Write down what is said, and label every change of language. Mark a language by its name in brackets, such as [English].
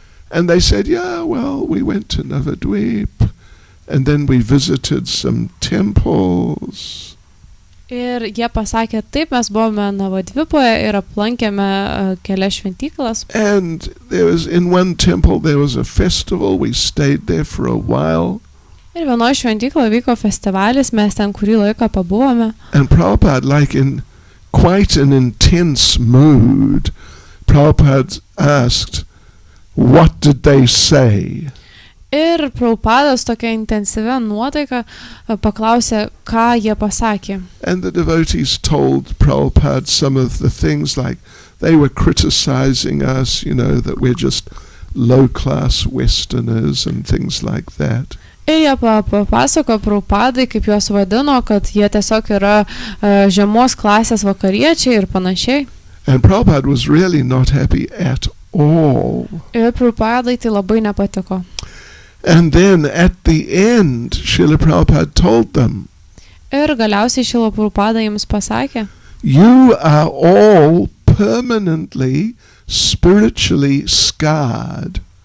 [English] And they said, yeah, well, we went to Navadvip. And then we visited some temples. [Lithuanian] Ir jie pasakė, taip, mes buvome Navadvipoje ir aplankėme kelias šventyklas. [English] And in one temple there was a festival. We stayed there for a while. [Lithuanian] Ir vienoje šventykloje vyko festivalis, mes ten kurį laiką pabuvome. [English] And Prabhupada, like in quite an intense mood, Prabhupada asked, what did they say? [Lithuanian] Ir Prabhupadas tokia intensyvia nuotaika paklausė, ką jie pasakė. [English] And the devotees told Prabhupada some of the things, like they were criticizing us, you know, that we're just low-class Westerners and things like that. [Lithuanian] Ir jie papasako Prabhupadai, kaip juos vadino, kad jie tiesiog yra žemos klasės vakariečiai ir panašiai. [English] And Prabhupada was really not happy at all. [Lithuanian] Ir Prabhupadai tai labai nepatiko. [English] And then at the end, Srila Prabhupada told them, [Lithuanian] Ir galiausiai Šrila Prabhupada jiems pasakė, [English] you are all permanently spiritually scarred.